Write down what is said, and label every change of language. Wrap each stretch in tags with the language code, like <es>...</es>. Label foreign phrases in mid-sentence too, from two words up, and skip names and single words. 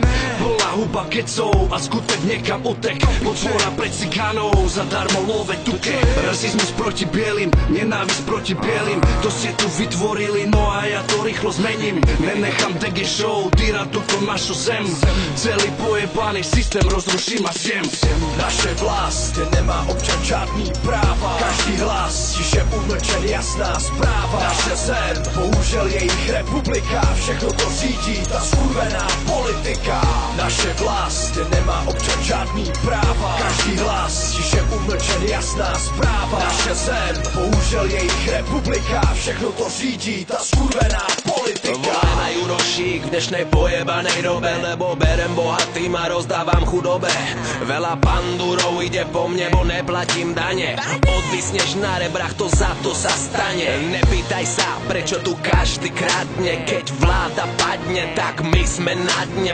<sk>Plná huba kecov a skutek niekam utek. Podpora pre cigánov, zadarmo</sk> <rom>love tuke.</rom> <sk>Rasizmus proti bielým, nenávisť proti bielým. To ste tu vytvorili, no a ja to rýchlo zmením. Nenechám DG show týrať túto našu zem. Celý pojebaný systém rozruším a zjem.</sk> <cs>Naše vlast, kde nemá občan žádný práva. Každý hlas, tiše umlčen, jasná zpráva. Naše zem, bohužel jejich republika. Všechno to řídí ta skurvená politika. Naše vlast, kde nemá občan žádný práva. Každý hlas, tiše umlčen, jasná zpráva. Naše zem, bohužel jejich republika. Všechno to řídí ta skurvená politika.</cs> <sk>Volaj na Jurošík v dnešnej pojebanej dobe, lebo berem bohatým a rozdávam chudobe. Veľa pandúrov ide po mne, bo neplatím dane. Odvisneš na rebrách, to za to sa stane. Nepýtaj sa, prečo tu každý kradne. Keď vláda padne, tak my sme na dne.</sk>